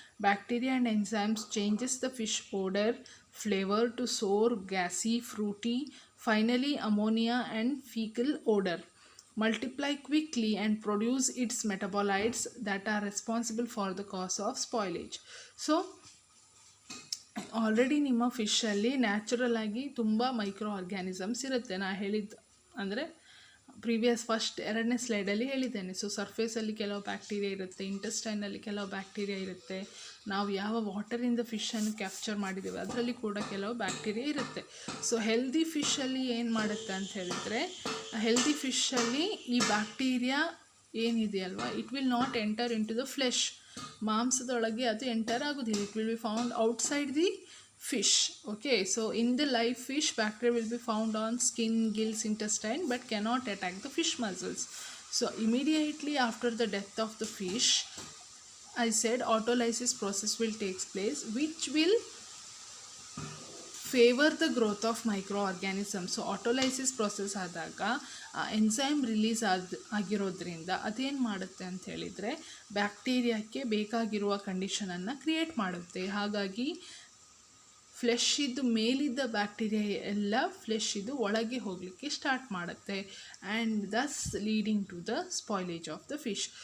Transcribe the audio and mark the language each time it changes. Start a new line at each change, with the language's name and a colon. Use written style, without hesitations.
English: Bacteria and enzymes changes the fish odor, flavor to sour, gassy, fruity, finally ammonia and fecal odor. Multiply quickly and produce its metabolites that are responsible for the cause of spoilage.
Kannada: So already ನಿಮ್ಮ ಫಿಶಲ್ಲಿ natural ಆಗಿ ತುಂಬ micro organisms ಇರುತ್ತೆ. ನಾನು ಹೇಳಿದ್ದು ಅಂದರೆ previous ಎರಡನೇ ಸ್ಲೈಡಲ್ಲಿ ಹೇಳಿದ್ದೇನೆ. So ಸರ್ಫೇಸಲ್ಲಿ ಕೆಲವು ಬ್ಯಾಕ್ಟೀರಿಯಾ ಇರುತ್ತೆ, ಇಂಟೆಸ್ಟೈನಲ್ಲಿ ಕೆಲವು ಬ್ಯಾಕ್ಟೀರಿಯಾ ಇರುತ್ತೆ, ನಾವು ಯಾವ ವಾಟರಿಂದ ಫಿಶನ್ನು ಕ್ಯಾಪ್ಚರ್ ಮಾಡಿದ್ದೇವೆ ಅದರಲ್ಲಿ ಕೂಡ ಕೆಲವು ಬ್ಯಾಕ್ಟೀರಿಯಾ ಇರುತ್ತೆ. ಸೊ ಹೆಲ್ದಿ ಫಿಶಲ್ಲಿ ಏನು ಮಾಡುತ್ತೆ ಅಂತ ಹೇಳಿದರೆ, ಹೆಲ್ದಿ ಫಿಶಲ್ಲಿ ಈ bacteria ಏನಿದೆಯಲ್ವಾ,
English: It will not enter into the flesh.
Kannada: ಮಾಂಸದೊಳಗೆ ಅದು ಎಂಟರ್ ಆಗೋದಿಲ್ಲ.
English: It will be found outside the fish. Okay, so in the live fish, bacteria will be found on skin, gills, intestine, but cannot attack the fish muscles. So immediately after the death of the fish, I said autolysis process will take place, which will favor the growth of microorganisms.
Kannada: So ಆಟೋಲೈಸಿಸ್ process ಆದಾಗ enzyme release ಆಗಿರೋದ್ರಿಂದ ಅದೇನು ಮಾಡುತ್ತೆ ಅಂತ ಹೇಳಿದರೆ ಬ್ಯಾಕ್ಟೀರಿಯಾಕ್ಕೆ ಬೇಕಾಗಿರುವ ಕಂಡೀಷನನ್ನು create ಮಾಡುತ್ತೆ. ಹಾಗಾಗಿ flesh ಇದ್ದು ಮೇಲಿದ್ದ ಬ್ಯಾಕ್ಟೀರಿಯಾ ಎಲ್ಲ ಫ್ಲೆಶ್ ಇದ್ದು ಒಳಗೆ ಹೋಗಲಿಕ್ಕೆ ಸ್ಟಾರ್ಟ್ ಮಾಡುತ್ತೆ,
English: And thus leading to the spoilage of the fish.